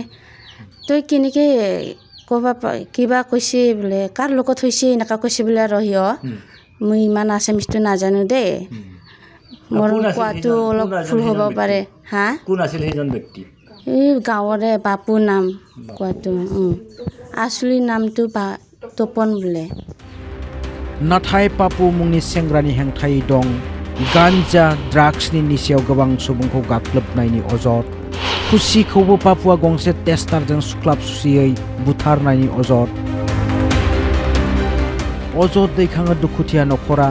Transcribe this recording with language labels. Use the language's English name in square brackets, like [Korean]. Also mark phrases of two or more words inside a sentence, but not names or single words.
[Assamese] তই কেনেকৈ কিবা কৈছে বোলে, কাৰ লগত হৈছে এনেকুৱা কৈছে বোলে আৰু সিয়। মই ইমান আছামিজটো নাজানো দেই, মোৰ কোৱাটো অলপ ভুল হ'ব পাৰে। হা, কোন আছিল সেইজন ব্যক্তি? এই গাঁৱৰে বাপু নাম কোৱাটো, আচলি নামটো তপন বোলে। [Bodo] नाथाय पापु मुंनि सेंग्रानि हेंथायै दं गान्जा ड्राग्सनि निसायाव गोबां सुबुंखौ गाग्लोबनायनि अजद। खुसिखौबो पापुआ गंसे टेस्टारजों सुख्लाब सुसियै बुथारनायनि अजद दैखाङो दुखुथिया नखरा।